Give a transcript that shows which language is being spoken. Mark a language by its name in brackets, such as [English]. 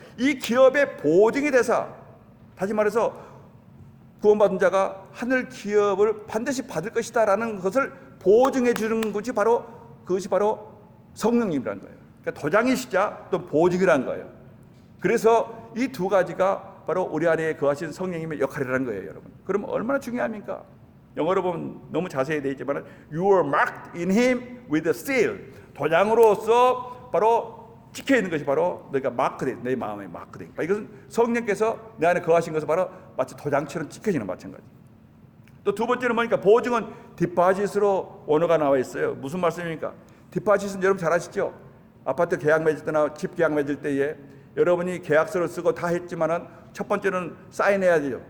[Korean] 이 기업의 보증이 돼서 다시 말해서 구원받은 자가 하늘 기업을 반드시 받을 것이다 라는 것을 보증해 주는 것이 바로 그것이 바로 성령님이라는 거예요. 그러니까 도장이시자 또 보증이라는 거예요. 그래서 이 두 가지가 바로 우리 안에 거하신 성령님의 역할이라는 거예요, 여러분. 그럼 얼마나 중요합니까? 영어로 보면 너무 자세히 되어 있지만 [English] You are marked in him with a seal. [Korean] 도장으로서 바로 찍혀 있는 것이 바로 너희가 마크된 내 마음에 마크된. 이것은 성령께서 내 안에 거하신 것은 바로 마치 도장처럼 찍혀지는 마찬가지. 또 두 번째는 뭐니까 보증은 디파짓으로 원어가 나와 있어요. 무슨 말씀입니까? 디파짓은 여러분 잘 아시죠? 아파트 계약 맺을 때나 집 계약 맺을 때에 여러분이 계약서를 쓰고 다 했지만은 첫 번째는 사인해야 돼요.